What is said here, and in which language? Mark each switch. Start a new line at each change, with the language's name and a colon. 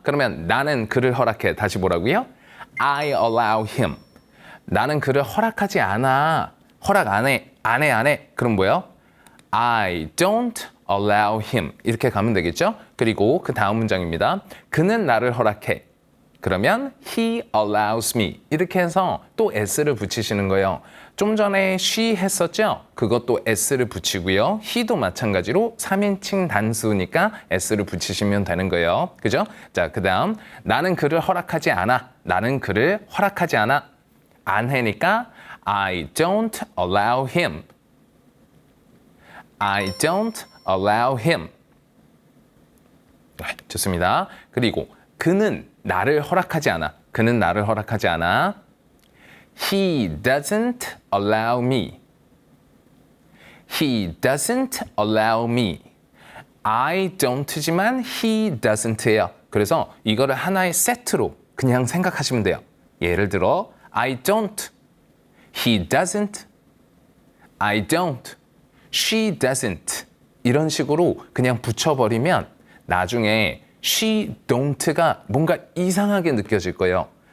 Korean: 그러면 나는 그를 허락해. 다시 뭐라고요?
English: I allow him.
Korean: 나는 그를 허락하지 않아. 허락 안 해. 안 해. 그럼 뭐예요?
English: I don't allow him.
Korean: 이렇게 가면 되겠죠? 그리고 그 다음 문장입니다. 그는 나를 허락해. 그러면
English: he allows me.
Korean: 이렇게 해서 또 s를 붙이시는 거예요. 좀 전에 she 했었죠? 그것도 s를 붙이고요. he도 마찬가지로 3인칭 단수니까 s를 붙이시면 되는 거예요. 그죠? 자, 그 다음 나는 그를 허락하지 않아. 나는 그를 허락하지 않아. 안 해니까
English: I don't allow him. I don't allow him.
Korean: 좋습니다. 그리고 그는 나를 허락하지 않아. 그는 나를 허락하지 않아.
English: He doesn't allow me. He doesn't allow me. I don't지만 he doesn't예요.
Korean: 그래서 이거를 하나의 세트로 그냥 생각하시면 돼요. 예를 들어
English: I don't. He doesn't. I don't. She doesn't.
Korean: 이런 식으로 그냥 붙여버리면 나중에 she don't가 뭔가 이상하게 느껴질 거예요.